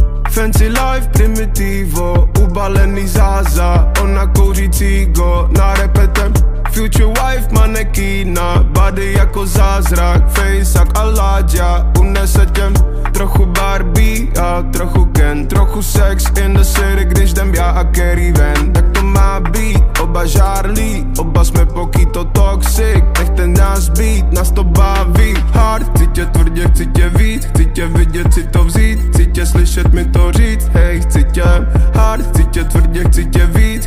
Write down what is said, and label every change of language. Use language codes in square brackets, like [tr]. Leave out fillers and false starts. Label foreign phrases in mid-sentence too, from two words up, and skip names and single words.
[en] Fancy life, [cs] primitivo, ubalený záza. Ona kouří cigo, na repetem. [en] Future wife, [cs] manekína, body jako zázrak. Face jak Aladja, unese těm. Trochu Barbie a trochu Ken. Trochu [en] sex in the city, [cs] když jdem já a Kerry ven. Tak to má být, oba žárlí, oba jsme pokýto toxic. Nechte nás být, nás to baví. Hard, chci tě tvrdě, chci tě víc. Chci tě vidět, chci to vzít. Chci tě slyšet, mi to říct. Hej, chci tě hard, chci tě tvrdě, chci tě víc.